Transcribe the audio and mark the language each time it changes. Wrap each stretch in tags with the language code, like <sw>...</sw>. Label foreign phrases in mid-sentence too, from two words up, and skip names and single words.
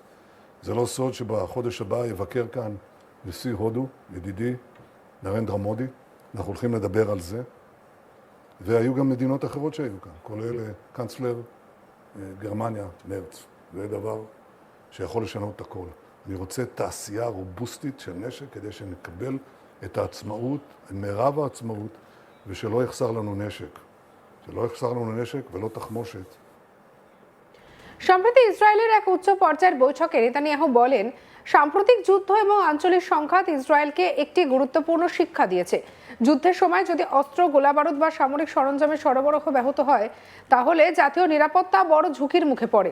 <he>זה לא סוד שבחודש הבא יבקר כאן נשיא הודו, ידידי, נרנדרה מודי, אנחנו הולכים לדבר על זה, והיו גם מדינות אחרות שהיו כאן, כולל קנצלר גרמניה, מרץ. זה דבר שיכול לשנות את הכל. אני רוצה תעשייה רובוסטית של נשק כדי שנקבל את העצמאות, את מירב העצמאות, ושלא יחסר לנו נשק. שלא יחסר לנו נשק ולא תחמושת.</he> <bn>সম্প্রতি ইসরায়েলের এক উচ্চ পর্যায়ের বৈঠকে নেতানিয়াহু বলেন, সাম্প্রতিক যুদ্ধ এবং আঞ্চলিক সংঘাত ইসরায়েলকে একটি গুরুত্বপূর্ণ শিক্ষা দিয়েছে। যুদ্ধের সময় যদি অস্ত্র, গোলাবারুদ বা সামরিক সরঞ্জামের সরবরাহ ব্যাহত হয়, তাহলে জাতীয় নিরাপত্তা বড় ঝুঁকির মুখে পড়ে।</bn>